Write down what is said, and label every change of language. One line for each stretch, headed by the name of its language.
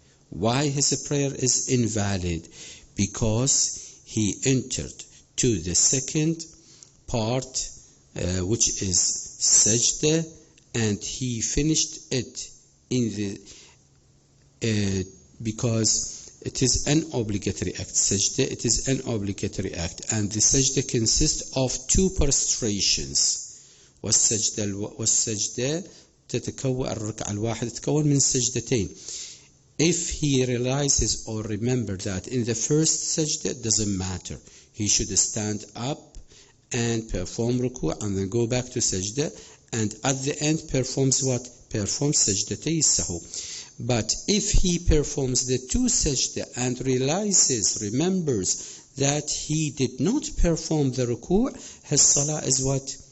English: Why his prayer is invalid? Because he entered to the second part, which is sajda, and he finished it in the because it is an obligatory act. Sajda, it is an obligatory act, and the sajda consists of two prostrations.
Arabic: والسجدة تتكون الركعة الواحدة تتكون من سجدتين.
English: If he realizes or remembers that in the first sajda, it doesn't matter. He should stand up and perform ruku' and then go back to sajda, and at the end performs what? Performs sajdatay sahu. But if he performs the two sajda and remembers that he did not perform the ruku', his salah is what?